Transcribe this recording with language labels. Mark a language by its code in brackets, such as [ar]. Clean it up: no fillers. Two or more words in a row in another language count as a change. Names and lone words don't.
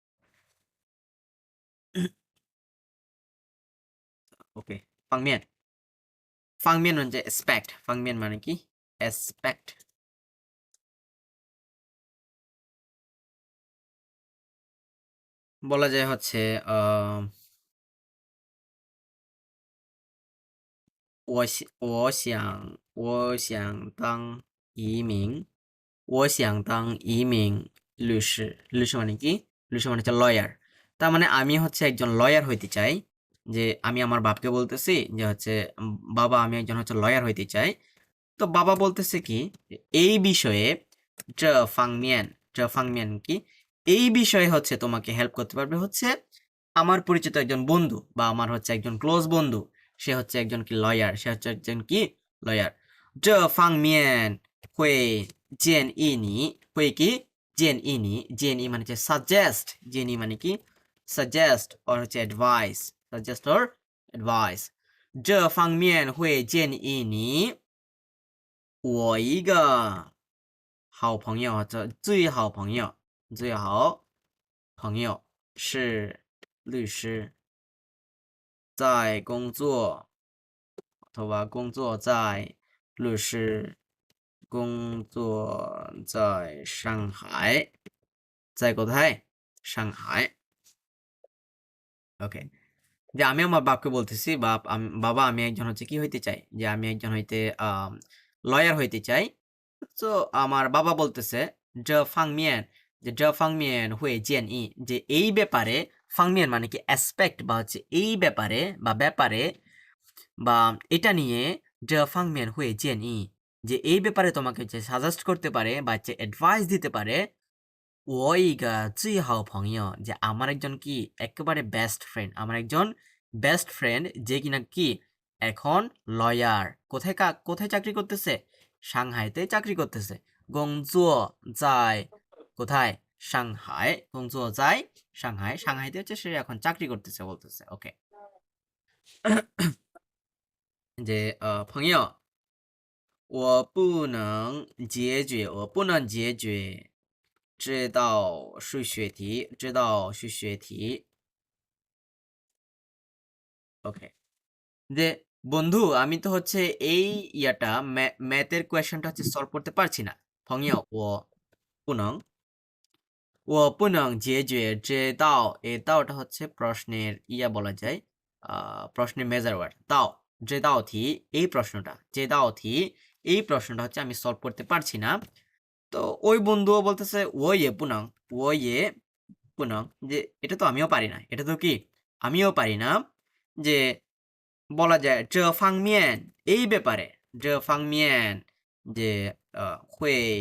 [bn] ওকে ফাংমিয়ান ফাংমিয়ান হচ্ছে এসপেক্ট ফাংমিয়ান মানে কি এসপেক্ট বলা যায় হচ্ছে [zh] 我想当一名我想当一名律师律师 [bn] মানে কি 律师মানে হচ্ছে লয়ার তার মানে আমি হচ্ছে একজন লয়ার হইতে চাই যে আমি আমার বাপকে বলতেছি যে হচ্ছে বাবা আমি একজন হচ্ছে লয়ার হইতে চাই তো বাবা বলতেছে কি এই বিষয়ে [zh] 这方面 [bn] কি এই বিষয়ে হচ্ছে তোমাকে হেল্প করতে পারবে হচ্ছে আমার পরিচিত একজন বন্ধু বা আমার হচ্ছে একজন ক্লোজ বন্ধু সে হচ্ছে একজন কি লয়ার সে হচ্ছে একজন কি লয়ার [zh] 这方面会建议你会 [bn] কি [zh] 建议你建议 [bn] মানে হচ্ছে সাজেস্ট 建议 মানে কি সাজেস্ট or হচ্ছে অ্যাডভাইস সাজেস্ট or অ্যাডভাইস [zh] 这方面会建议你我一个好朋友或者最好朋友是律师在工作在律师工作在上海在 কোথায় সাংহাই [bn] ওকে যে আমি আমার বাপকে বলতেছি বাবা আমি একজন হচ্ছে কি হইতে চাই যে আমি একজন হইতে লয়ার হইতে চাই তো আমার বাবা বলতেছে যে ফাংমিয়ান যে ফাংমিয়ান [zh] 会建议 [bn] যে এই ব্যাপারে ফাংমিয়ান মানে কি অ্যাসপেক্ট বা হচ্ছে এই ব্যাপারে বা এটা নিয়ে যে ফাংমিয়ান [zh] 会建议 [bn] যে এই ব্যাপারে তোমাকে হচ্ছে সাজেস্ট করতে পারে বা হচ্ছে অ্যাডভাইস দিতে পারে [zh] 我一个最好朋友 [bn] যে আমার একজন কি একেবারে [en] best friend [bn] আমার একজন [en] best friend [bn] যে কিনা কি এখন লয়ার কোথায় চাকরি করতেছে সাংহাইতে চাকরি করতেছে [zh] 工作在 [bn] কোথায় সাংহাই [zh] 工作在 [bn] সাংহাইতে হচ্ছে সে এখন চাকরি করতেছে বলতেছে ওকে যে [zh] 朋友我不能解决这道数学题 [bn] ওকে যে বন্ধু আমি তো হচ্ছে এই ইয়াটা ম্যাথের কোয়েশ্চনটা হচ্ছে সলভ করতে পারছি না [zh] 朋友我不能我不能解决这道 [bn] এই দাওটা হচ্ছে প্রশ্নের ইয়া বলা যায় প্রশ্নের [en] measure word [bn] দাও যে দাওটি এই প্রশ্নটা যে দাওটি এই প্রশ্নটা হচ্ছে আমি সলভ করতে পারছি না তো ওই বন্ধুও বলতেছে [zh] 我也不能 [bn] যে এটা তো আমিও পারি না এটা তো কি আমিও পারি না যে বলা যায় যে ফাংমিয়ান এই ব্যাপারে যে ফাংমিয়ান যে হুই